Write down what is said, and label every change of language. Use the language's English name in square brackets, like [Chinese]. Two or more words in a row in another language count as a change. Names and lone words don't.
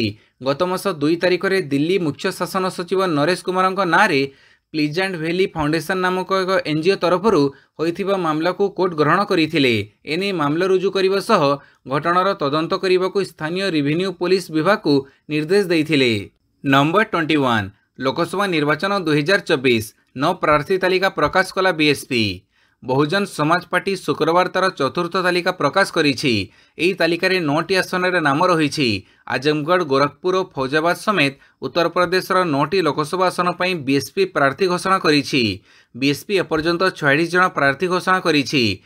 [Odia] ଗତ ମାସ 2 ତାରିଖରେ ଦିଲ୍ଲୀ ମୁଖ୍ୟ ଶାସନ ସଚିବ ନରେଶ କୁମାରଙ୍କ ନାଁରେ ପ୍ଲିଜାଣ୍ଟ ଭ୍ୟାଲି ଫାଉଣ୍ଡେସନ ନାମକ ଏକ ଏନଜିଓ ତରଫରୁ ହୋଇଥିବା ମାମଲାକୁ କୋର୍ଟ ଗ୍ରହଣ କରିଥିଲେ। ଏନେଇ ମାମଲା ରୁଜୁ କରିବା ସହ ଘଟଣାର ତଦନ୍ତ କରିବାକୁ ସ୍ଥାନୀୟ ରେଭିନ୍ୟୁ ପୋଲିସ ବିଭାଗକୁ ନିର୍ଦ୍ଦେଶ ଦେଇଥିଲେ। ନମ୍ବର 21 ଲୋକସଭା ନିର୍ବାଚନ 2024 9 ପ୍ରାର୍ଥୀ ତାଲିକା ପ୍ରକାଶ କଲା ବିଏସ୍ପି। ବହୁଜନ ସମାଜ ପାର୍ଟି ଶୁକ୍ରବାର ତାର ଚତୁର୍ଥ ତାଲିକା ପ୍ରକାଶ କରିଛି। ଏହି ତାଲିକାରେ 9ଟି ଆସନରେ ନାମ ରହିଛି। ଆଜମଗଡ଼, ଗୋରଖପୁର ଓ ଫୌଜାବାଦ ସମେତ ଉତ୍ତର ପ୍ରଦେଶର 9ଟି ଲୋକସଭା ଆସନ ପର ବିଏସପି ପ୍ରାର୍ଥୀ ଘୋଷଣା କରିଛି। ବିଏସପି ଏପର୍ଯ୍ୟନ୍ତ 46 ଜଣ ପ୍ରାର୍ଥୀ ଘୋଷଣା କରିଛି।